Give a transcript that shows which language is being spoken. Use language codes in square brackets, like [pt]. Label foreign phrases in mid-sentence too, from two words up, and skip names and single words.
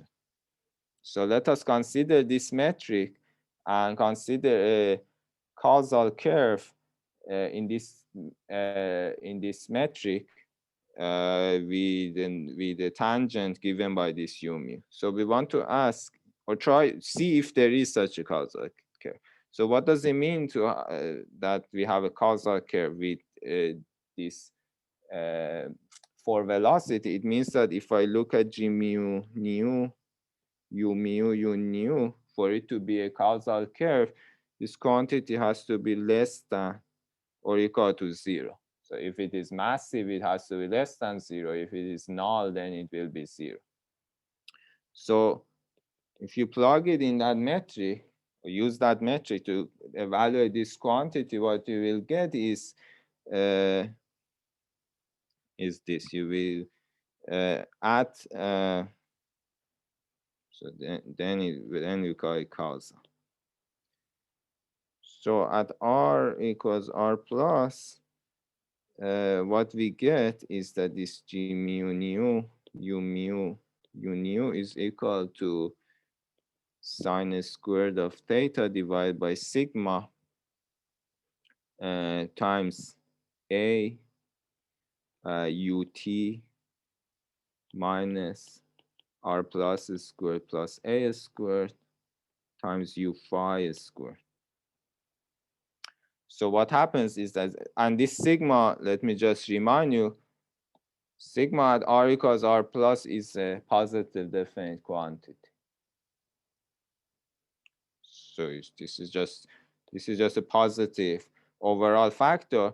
[en] So let us consider this metric and consider a causal curve in this metric with the tangent given by this u mu. So we want to ask or see if there is such a causal curve. So what does it mean to that we have a causal curve with this for velocity? It means that if I look at g mu nu, u mu u nu, for it to be a causal curve, this quantity has to be less than or equal to 0. So if it is massive, it has to be less than 0. If it is null, then it will be 0. So if you plug it in that metric, or use that metric to evaluate this quantity, what you will get is this. You will add, so then you call it causal. So at R equals R plus, what we get is that this g mu nu u mu u nu is equal to sine squared of theta divided by sigma times a ut minus r plus squared plus a squared times u phi squared. So what happens is that, and this sigma, let me just remind you, sigma at r equals r plus is a positive definite quantity. So this is just a positive overall factor.